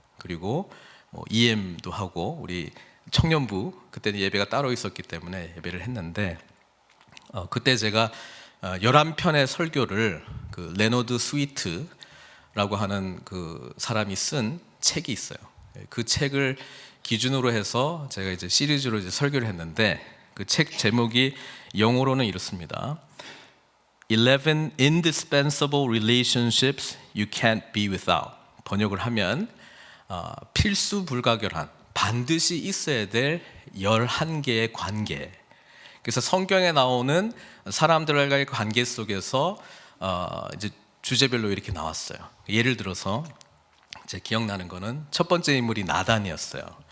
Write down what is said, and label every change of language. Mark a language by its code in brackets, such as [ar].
[ko] 그리고 EM도 하고 우리 청년부, 그때는 예배가 따로 있었기 때문에 예배를 했는데, 그때 제가 11편의 설교를 그 레너드 스위트라고 하는 그 사람이 쓴 책이 있어요. 그 책을 기준으로 해서 제가 이제 시리즈로 이제 설교를 했는데, 그 책 제목이 영어로는 이렇습니다. [en] 11 indispensable relationships you can't be without. [ko] 번역을 하면 필수 불가결한, 반드시 있어야 될 11개의 관계. 그래서 성경에 나오는 사람들과의 관계 속에서 이제 주제별로 이렇게 나왔어요. 예를 들어서 제 기억나는 거는 첫 번째 인물이 나단이었어요.